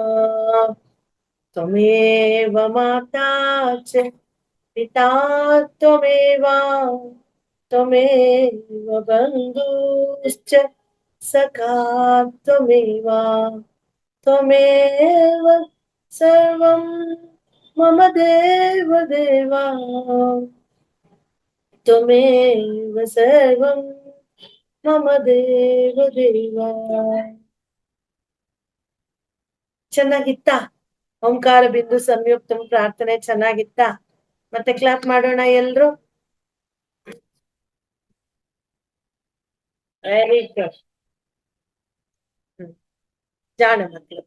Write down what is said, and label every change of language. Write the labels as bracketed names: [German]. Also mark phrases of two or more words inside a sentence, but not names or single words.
[Sanskrit] ತ್ವಮೇವ ಮಾತಾ ಚ ಪಿತಾ ತ್ವಮೇವ ತ್ವಮೇವ ಬಂಧುಶ್ಚ ಸಖಾ ತ್ವಮೇವ ತ್ವಮೇವ ಸರ್ವಂ ಮಮ ದೇವ ದೇವ ತ್ವಮೇವ ಸರ್ವಂ ಮಮ ದೇವ ದೇವ. [Kannada] ಚೆನ್ನಾಗಿತ್ತಾ? [Sanskrit] ಓಂಕಾರ ಬಿಂದು ಸಂಯುಕ್ತಂ [Kannada] ಪ್ರಾರ್ಥನೆ ಚೆನ್ನಾಗಿತ್ತಾ? [Sanskrit] ಮತ್ತೆ ಕ್ಲಾಪ್ ಮಾಡೋಣ ಎಲ್ರು. [English] very good. [Sanskrit] ಜಾಣ ಮಕ್ಕಳು.